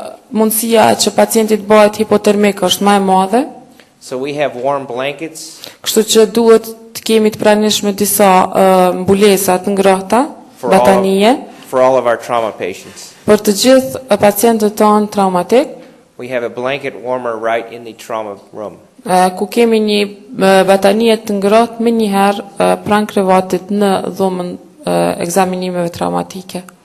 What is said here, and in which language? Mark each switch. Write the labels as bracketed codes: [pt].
[sq] Mundësia që pacienti të bëhet hipotermik është më e madhe. [en] So we have warm blankets [sq] Kështu që duhet të kemi të pranishme disa mbulesa të ngrohta, batanie, [en] for all of our trauma patients. [sq] për të gjithë pacientët tonë traumatik, [en] We have a blanket warmer right in the trauma room. [sq] ku kemi një batanie të ngrohtë më njëherë pranë krevatit në dhomën ekzaminimeve traumatike.